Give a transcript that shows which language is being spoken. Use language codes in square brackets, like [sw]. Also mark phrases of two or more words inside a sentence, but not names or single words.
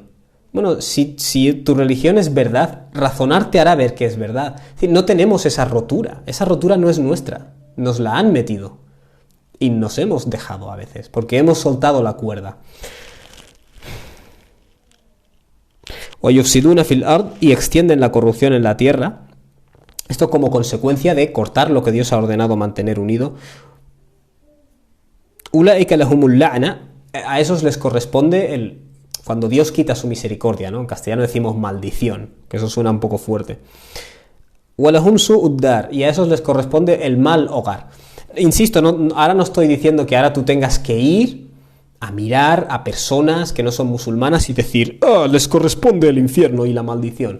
[es] Bueno, si tu religión es verdad, razonar te hará ver que es verdad. Es decir, no tenemos esa rotura no es nuestra, nos la han metido y nos hemos dejado a veces, porque hemos soltado la cuerda. [ar] O يفسدون في الأرض, [es] y extienden la corrupción en la tierra, esto como consecuencia de cortar lo que Dios ha ordenado mantener unido. [ar] أولئك لهم اللعنة, [es] a esos les corresponde cuando Dios quita su misericordia, ¿no? En castellano decimos maldición, que eso suena un poco fuerte. [ar] ولهم سوء الدار, [es] y a esos les corresponde el mal hogar. Insisto, ahora no estoy diciendo que ahora tú tengas que ir a mirar a personas que no son musulmanas y decir, les corresponde el infierno y la maldición.